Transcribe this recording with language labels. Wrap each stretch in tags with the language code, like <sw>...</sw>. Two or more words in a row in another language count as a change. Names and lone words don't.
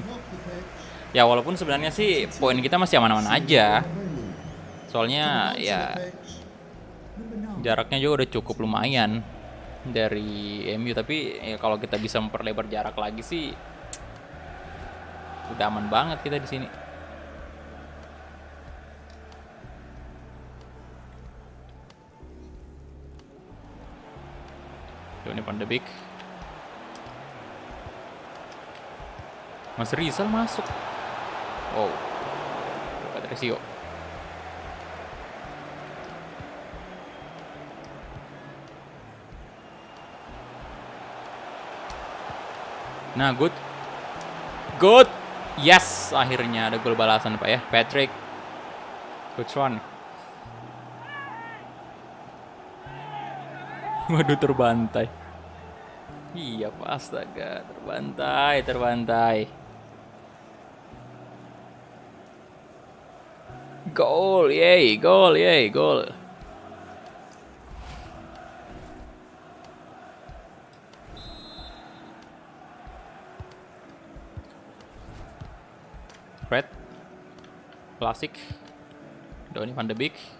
<id>Ya walaupun sebenarnya sih poin kita masih aman-aman aja. Soalnya ya jaraknya juga udah cukup lumayan dari MU, tapi ya kalau kita bisa memperlebar jarak lagi sih udah aman banget kita di sini. Donny van de Beek. Mas Rizal masuk. Wow. Patricio. Nah,</id> <en>good. Good. Yes,</en> <id>akhirnya ada gol balasan Pak ya.</id> <en>Patrick. Good one.</en> <id>Waduh, terbantai. Iya, Pak, astaga, terbantai. Gol, gol. Fred. Klasik. Donny van de Beek.</id>